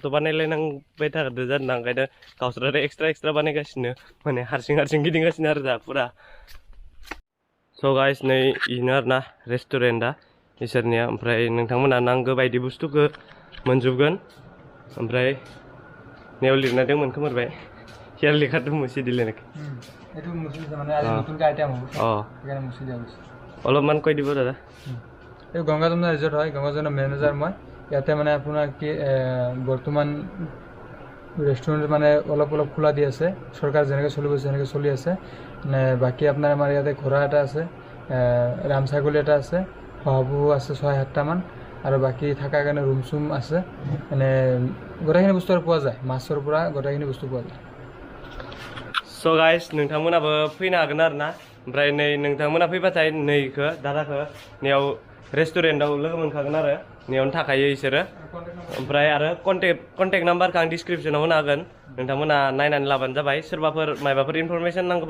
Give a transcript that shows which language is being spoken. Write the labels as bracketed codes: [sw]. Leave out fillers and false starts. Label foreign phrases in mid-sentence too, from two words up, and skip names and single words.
[brx] बानायलायनांबाय थादो जादों ओंखायनो गावस्रा एक्सट्रा बानायगासिनो माने हारसिं गिदिंगासिनो आरो दा फुरा [en] so guys [brx] नै इनो आरोना रेस्टुरेन्टआ इसोरनिया ओमफ्राय नोंथांमोना नांगौ बायदि बुस्थुखौ मोनजोबगोन ओमफ्राय नेयाव लिरना दंमोन खोमोरबाय हियार लेखा दं मुसि दिलेनाखै [as] অলপমান কৈ দিব দাদা এই গংগা যমুনা ৰিজৰ্ট হয় গংগা যমুনা মেনেজাৰ মই ইয়াতে মানে আপোনাৰ কি বৰ্তমান ৰেষ্টুৰেণ্ট মানে অলপ খোলা দি আছে চৰকাৰ যেনেকৈ চলি গৈছে সেনেকৈ চলি আছে মানে বাকী আপোনাৰ আমাৰ ইয়াতে ঘোঁৰা এটা আছে ৰামছাগলী এটা আছে শহাপহু আছে 6-7টা মান আৰু বাকী থকাৰ কাৰণে ৰুম চুম আছে মানে গোটেইখিনি বস্তু আৰু পোৱা যায় মাছৰ পৰা গোটেইখিনি বস্তু পোৱা যায় [en] so guys [brx] नोंथांमोनाबो फैनो हागोन आरोना ओमफ्राय नै नोंथांमोना फैबाथाय नैखौ दादाखौ नैयाव रेस्टुरेन्टआव लोगो मोनखागोन आरो नैयावनो थाखायो इसोरो ओमफ्राय आरो [en] contact number [brx] आं डिसक्रिपसनाव होनो हागोन नोंथांमोना नायनानै लाबानो जाबाय सोरबाफोर माबाफोर इनफरमेसन नांगौबा